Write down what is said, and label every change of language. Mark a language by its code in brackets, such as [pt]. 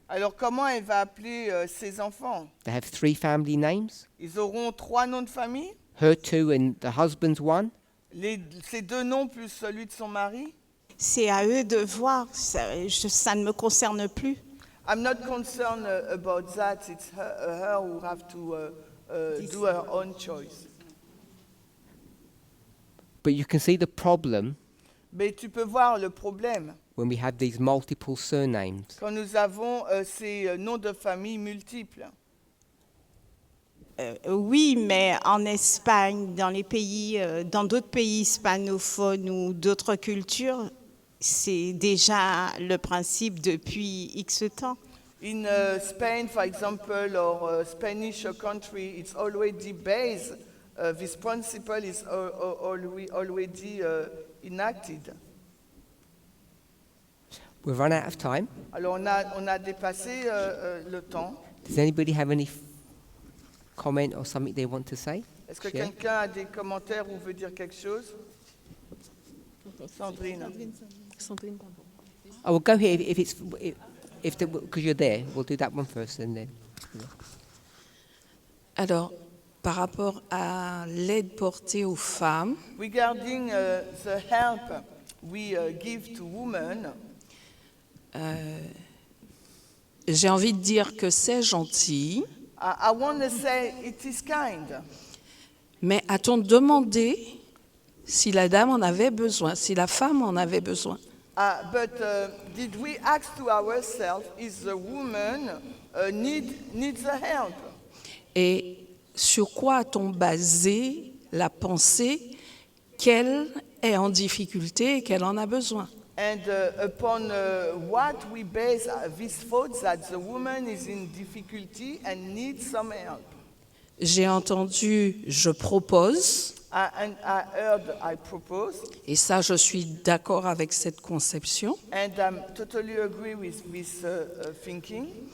[fr] Alors comment elle va appeler ses enfants? [en] They have 3 family names. [fr] Ils auront 3 noms de famille? [en] Her 2 and the husband's 1. [fr] Ces 2 noms plus celui de son mari? C'est à eux de voir, ça ne me concerne plus. [en] I'm not concerned about that. It's her who have to do her own choice. But you can see the problem [fr] Mais tu peux voir le problème [en] when we have these multiple surnames. [fr] quand nous avons ces noms de famille multiples. Oui, mais en Espagne, dans d'autres pays hispanophones ou d'autres cultures, c'est déjà le principe depuis X temps. [en] In Spain, for example, or Spanish country, it's already based. This principle is already enacted. We've run out of time. [fr] Alors on a dépassé le temps. [en] Does anybody have any comment or something they want to say? [fr] Est-ce que [en] Share? [fr] quelqu'un a des commentaires ou veut dire quelque chose? Sandrine. [en] Oh, we'll go here if it's because you're there. We'll do that one first and then. [fr] Alors, par rapport à l'aide portée aux femmes, [en] Regarding the help we give to women, [fr] j'ai envie de dire que c'est gentil, [en] I want to say it is kind. [fr] mais a-t-on demandé si la dame en avait besoin, si la femme en avait besoin? [en] But did we ask to ourselves, is the woman needs the help? [fr] Et sur quoi a-t-on basé la pensée qu'elle est en difficulté et qu'elle en a besoin? [en] And upon what we base this thought that the woman is in difficulty and needs some help. [fr] J'ai entendu « je propose [en] And I heard I propose, » [fr] et ça, je suis d'accord avec cette conception. [en] and I totally agree with this thinking.